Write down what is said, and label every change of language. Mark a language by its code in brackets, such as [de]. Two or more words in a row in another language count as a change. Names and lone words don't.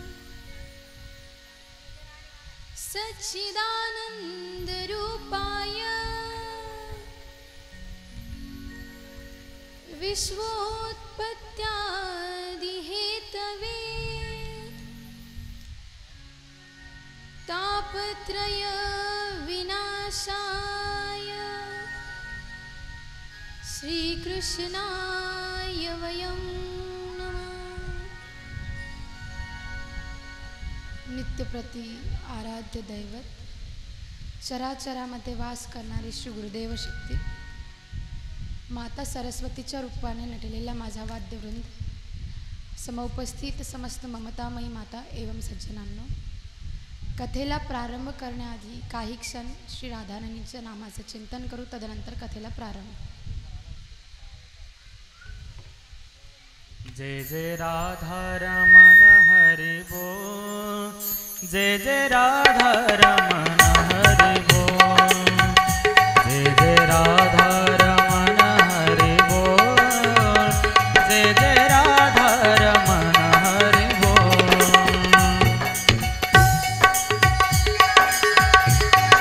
[sa] सच्चिदानंद रूपाय विश्वोत्पत्त्यादिहेतवे तापत्रय विनाशाय श्रीकृष्णाय वयं नमः। [mr] नित्यप्रति आराध्य दैवत चराचरामध्ये वास करणारी श्री गुरुदेव शक्ती माता सरस्वतीच्या रूपाने नटलेला माझा वाद्यवृंद समउपस्थित समस्त ममतामयी माता एवं सज्जनांनो, कथेला प्रारंभ करण्याआधी काही क्षण श्री राधाराणीच्या नामाचे चिंतन करू, तदनंतर कथेला प्रारंभ। [hi] जय जय राधा रमण हरि बोल, जय जय राधा रमण हरि बोल, जय जय राधा रमण हरि बोल, जय जय राधा रमण हरि बोल।